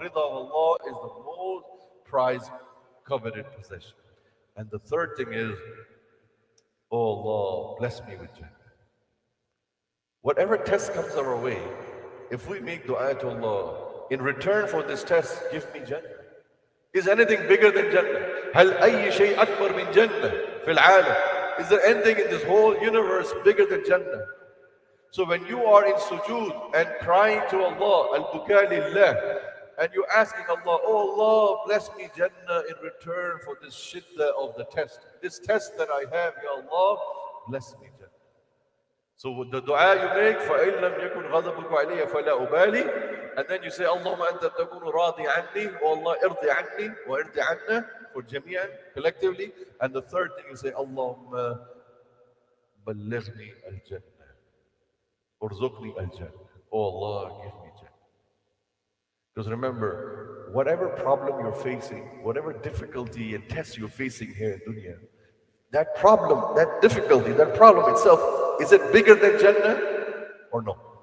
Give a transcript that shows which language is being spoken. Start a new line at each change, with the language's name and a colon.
English: Rida of Allah is the most prized, coveted possession. And the third thing is, oh Allah, bless me with Jannah. Whatever test comes our way, if we make dua to Allah, in return for this test, give me Jannah. Is anything bigger than Jannah?
Arabic: هل أي شيء أكبر من جنة في العالم?
English: Is there anything in this whole universe bigger than Jannah? So when you are in sujood and crying to Allah, al-buka lillah, and you're asking Allah, oh Allah, bless me Jannah in return for this shiddah of the test. This test that I have, Ya Allah, bless me Jannah. So the dua you make,
Arabic: فَإِن لَمْ يَكُنْ غَضَبُكَ عَلَيَّ فَلَا أُبَالِي,
English: and then you say,
Arabic: اللهم أنت تكون راضي عني,
English: oh Allah,
Arabic: ارضي عني وارضي عنا, for جميعا,
English: collectively. And the third thing you say,
Arabic: اللهم بلغني الجنة, ارزقني الجنة,
English: oh Allah, give me Jannah. Because remember, whatever problem you're facing, whatever difficulty and test you're facing here in dunya, that problem, that difficulty, that problem itself, is it bigger than Jannah or no?